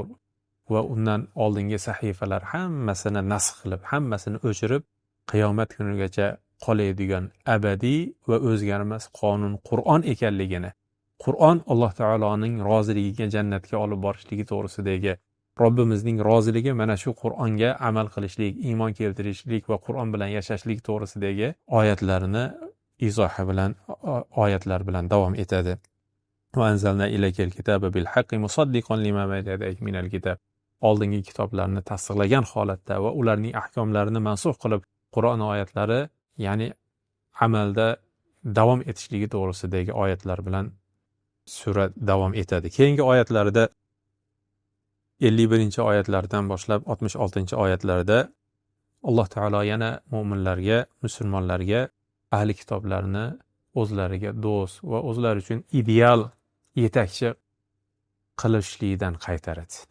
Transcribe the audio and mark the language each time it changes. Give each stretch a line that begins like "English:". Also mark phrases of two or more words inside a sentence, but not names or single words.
Uzbek: va undan oldingi sahifalar hammasini nasx qilib, hammasini o'chirib, qiyomat kunigacha qoladigan abadiy va o'zgarmas qonun Qur'on ekanligini, Qur'on Alloh taoloning roziligiga jannatga olib borishligi to'g'risidagi Robbimizning roziligi mana shu Qur'onga amal qilishlik, iymon keltirishlik va Qur'on bilan yashashlik to'g'risidagi oyatlarni izohi bilan oyatlar bilan davom etadi.
Arabic: وأنزلنا إليك الكتاب بالحق مصدقا لما بين يديه من الكتاب.
Uzbek: Oldingi kitoblarni tasdiqlagan holatda va ularning ahkomlarini mansux qilib Qur'on oyatlari, ya'ni amalda davom etishligi to'g'risidagi oyatlar bilan sura davom etadi. Keyingi oyatlarda 51-oyatlardan boshlab 66-oyatlarda Alloh taolo yana mu'minlarga, musulmonlarga ahli kitoblarni o'zlariga do'st va o'zlari uchun ideal yetakchi qilishlikdan qaytaradi.